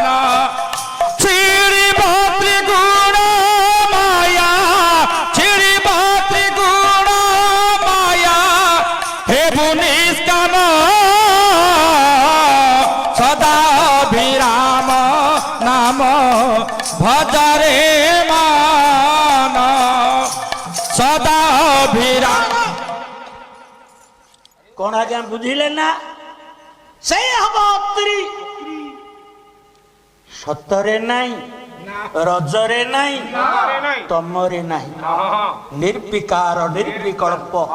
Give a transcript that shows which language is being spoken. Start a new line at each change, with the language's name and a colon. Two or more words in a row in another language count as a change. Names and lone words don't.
Odia: ଛିଡ଼ିବ ତ୍ରିଗୁଣ ମାୟା, ଛିଡ଼ିବ ତ୍ରିଗୁଣ ମାୟା, ହେ ବୁନିଷ୍କାମ ସଦା ଅଭିରାମ ନାମ ଭଜରେ ମନ, ସଦା ଅଭିରାମ। କଣ ଆଜ୍ଞା ବୁଝିଲେ ନା? ସେଇ ହବ ଅତ୍ରି। ସତରେ ନାଇଁ, ରଜରେ ନାଇଁ, ତମରେ ନାହିଁ, ନିର୍ବିକାର ନିର୍ବିକଳ୍ପ।